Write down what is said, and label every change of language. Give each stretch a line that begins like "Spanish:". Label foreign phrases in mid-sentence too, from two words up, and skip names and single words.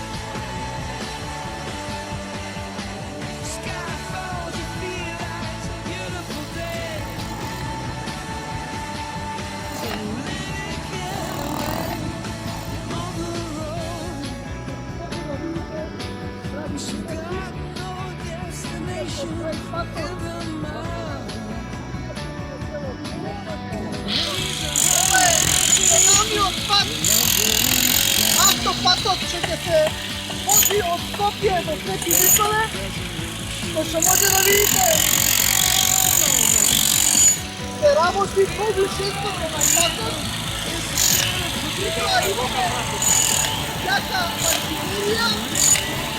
English: Sky falls, you feel like it's a beautiful day. So let it get away on the road. You got no destination in the mind.
Macedonian: Самиот пат, автопатот што ќе се вози од Скопје до Свети Николе, што што може да видите, се работи многу често на патот, и тоа имаме јака артилерија,